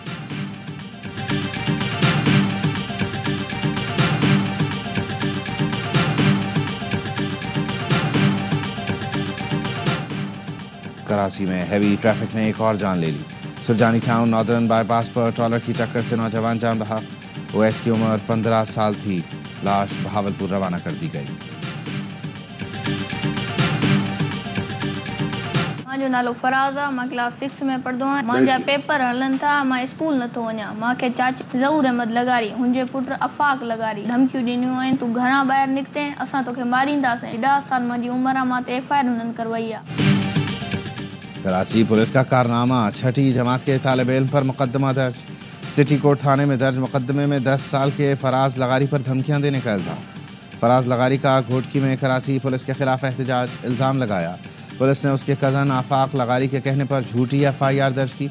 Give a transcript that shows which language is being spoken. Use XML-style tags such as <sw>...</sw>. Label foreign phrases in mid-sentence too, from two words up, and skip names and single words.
<ur>کراچی میں ہیوی ٹریفک نے ایک اور جان لے لی۔ سرجانی ٹاؤن ناردرن بائی پاس پر ٹرالر کی ٹکر سے نوجوان جان بحق، اویس کی عمر 15 سال تھی، لاش بہاولپور روانہ کر دی گئی۔</ur> <sd>منهنجو نالو فراز آهي، مان ڪلاس 6 ۾ پڙهندو آهيان. منهنجا پيپر هلن ٿا، مان اسڪول نٿو وڃا. مونکي چاچي ظهور احمد لغاري، هنجي پٽ آفاق لغاري ڌمڪيون ڏنيون آهن، تون گهران ٻاهر نڪتين اسان توکي ماريندسين. 10 سال منهنجي عمر آهي، مان تي FIR هنن ڪروائي آهي.</sd> <ur>کراچی پولیس کا کارنامہ، چھٹی جماعت کے طالب علم پر مقدمہ درج. سٹی کورٹ تھانے میں درج مقدمے میں 10 سال کے فراز لغاری پر دھمکیاں دینے کا الزام. فراز لغاری کا گھوٹکی میں کراچی پولیس کے خلاف احتجاج، الزام لگایا پولیس نے اسکے کزن آفاق لغاری کے کہنے پر جھوٹی FIR درج کی.</ur>